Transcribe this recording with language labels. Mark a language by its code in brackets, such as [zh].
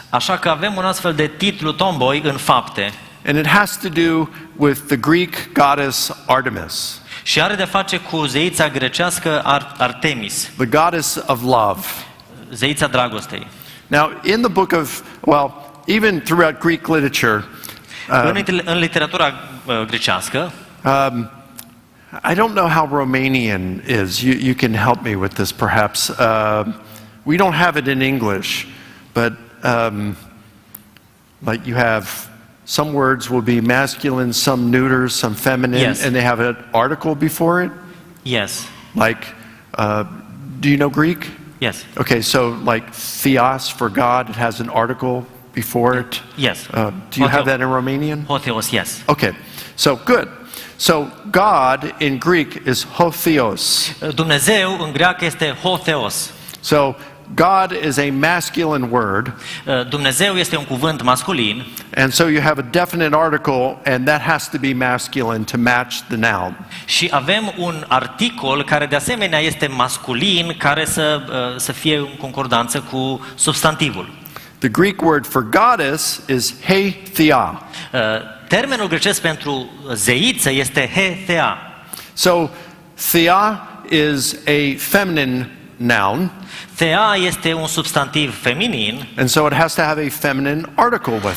[ro] Așa că avem un astfel de titlu tomboy în Fapte. [en] And it has to do with the Greek goddess Artemis. [ro] Și are de face cu zeița grecească Artemis, [en] The goddess of love. [ro] zeița dragostei. [en] Now, in the book of, well, even throughout Greek literature, [ro] În literatura grecească, [en] I don't know how Romanian is. You can help me with this, perhaps. We don't have it in English, but like you have some words will be masculine, some neuter, some feminine, Yes. and they have an article before it. yes, Like, do you know Greek? yes, Okay, so like theos for God, it has an article before it. yes. Do you have that in Romanian? Hotheos, yes. Okay, so good. So God in Greek is hotheos. [ro] Dumnezeu în greacă este hotheos. [en] So God is a masculine word, [ro] Dumnezeu este un cuvânt masculin [en] and so you have a definite article, and that has to be masculine to match the noun. [ro] și avem un articol care de asemenea este masculin, care să fie în concordanță cu substantivul. [en] The Greek word for goddess is heithia. [ro] Termenul grecesc pentru zeiță este hethea. [en] So thea is a feminine noun, [ro] Thea este un substantiv feminin, [en] and so it has to have a feminine article with